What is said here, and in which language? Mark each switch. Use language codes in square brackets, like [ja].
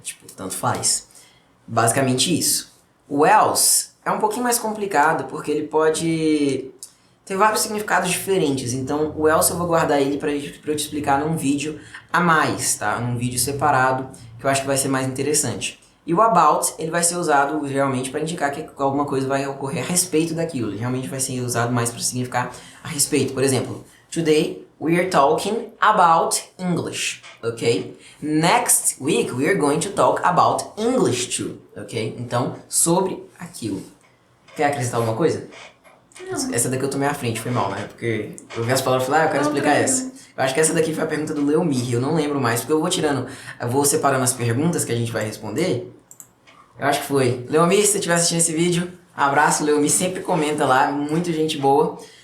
[pt] Tipo, tanto faz. Basicamente isso. O else é um pouquinho mais complicado porque ele pode ter vários significados diferentes. Então, o else eu vou guardar ele pra eu te explicar num vídeo a mais, tá? Num vídeo separado, que eu acho que vai ser mais interessante. E o about, ele vai ser usado realmente para indicar que alguma coisa vai ocorrer a respeito daquilo. Ele realmente vai ser usado mais para significar a respeito. [en] Por exemplo, today we are talking about English, ok? Next week we are going to talk about English too, ok? [pt] Então, sobre aquilo. Quer acrescentar alguma coisa? Não. Essa daqui eu tomei à frente, foi mal, né? Porque eu vi as palavras e falei, eu quero explicar essa. Eu acho que essa daqui foi a pergunta do Leomir, eu não lembro mais, porque eu vou separando as perguntas que a gente vai responder. Eu acho que foi. Leomir, se você estiver assistindo esse vídeo, abraço, Leomir sempre comenta lá, muito gente boa.